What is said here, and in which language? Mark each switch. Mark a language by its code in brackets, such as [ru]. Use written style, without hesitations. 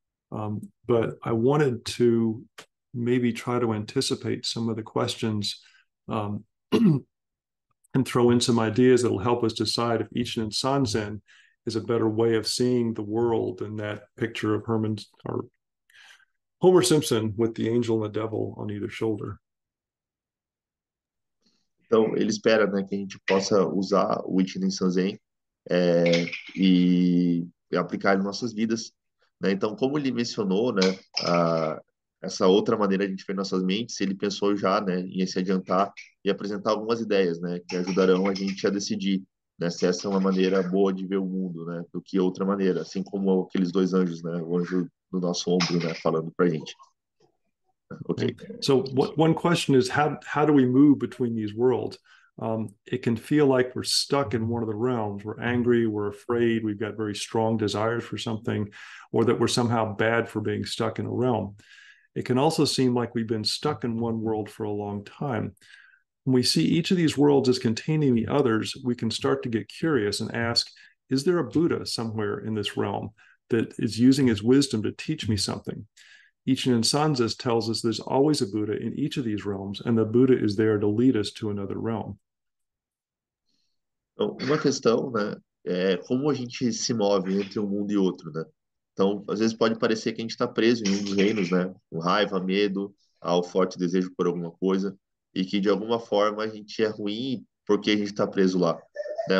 [en] But I wanted to maybe try to anticipate some of the questions um, and throw in some ideas that'll help us decide if Ichinen Sanzen is a better way of seeing the world than that picture of Herman or Homer Simpson with the angel and the devil on either shoulder. [pt] Então, ele espera, né, que a gente possa usar o Ichinen Sanzen é, e aplicar ele em nossas vidas, né? Então, como ele mencionou, né, essa outra maneira de a gente ver nossas mentes, ele pensou já, né, em se adiantar e apresentar algumas ideias, né, que ajudarão a gente a decidir, né, se essa é uma maneira boa de ver o mundo, né, do que outra maneira, assim como aqueles dois anjos, né, o anjo do nosso ombro, né, falando para a gente. Ok. [en] Okay. So one question is how do we move between these worlds? It can feel like we're stuck in one of the realms. We're angry, we're afraid, we've got very strong desires for something, or that we're somehow bad for being stuck in a realm. It can also seem like we've been stuck in one world for a long time. When we see each of these worlds as containing the others, we can start to get curious and ask, is there a Buddha somewhere in this realm that is using his wisdom to teach me something? Ichinen Sanzas tells us there's always a Buddha in each of these realms, and the Buddha is there to lead us to another realm. [pt] Então, uma questão, né, é como a gente se move entre um mundo e outro, né? Então, às vezes pode parecer que a gente está preso em um dos reinos, né? Com raiva, medo, ao forte desejo por alguma coisa, e que de alguma forma a gente é ruim porque a gente está preso lá, né?